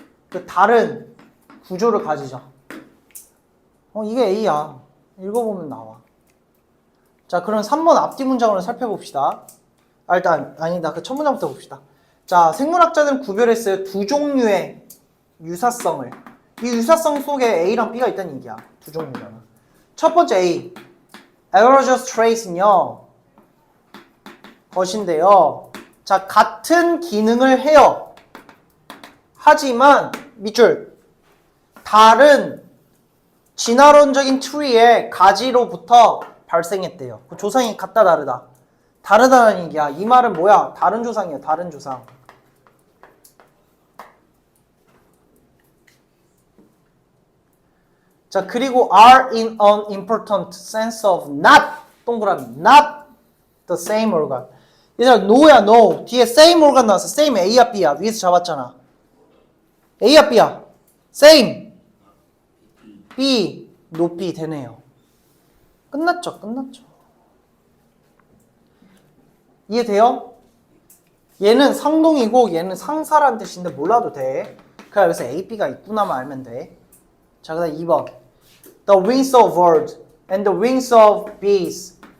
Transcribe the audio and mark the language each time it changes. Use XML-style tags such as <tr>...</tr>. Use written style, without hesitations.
<ko>그 다른 구조를 가지자. 이게 A야. 읽어보면 나와. 자, 그럼 3번 앞뒤 문장으로 살펴봅시다. 일단 아니다. 그 첫 문장부터 봅시다. 자, 생물학자들은 구별했어요. 두 종류의 유사성을. 이 유사성 속에 A랑 B가 있다는 얘기야. 두 종류잖아. 첫 번째 A. analogous trait는요. 것인데요. 자, 같은 기능을 해요. 하지만 밑줄 다른 진화론적인 트리의 가지로부터 발생했대요. 그 조상이 같다 다르다. 다르다는 얘기야. 이 말은 뭐야? 다른 조상이야. 다른 조상. 자, 그리고</ko> <en>are in an important sense of not</en> <ko>동그라미</ko> <en>not the same organ.</en> <ko>얘들아 no야 no. 뒤에 same organ 나왔어. same A야 B야. 위에서 잡았잖아. A야 B야. same B 높이 되네요. 끝났죠. 끝났죠. 이해돼요? 얘는 상동이고 얘는 상사라는 뜻인데 몰라도 돼. 그냥 여기서 A, B가 있구나만 알면 돼. 자, 그 다음 2번.</ko> <en>The wings of birds and the wings of bees.</en>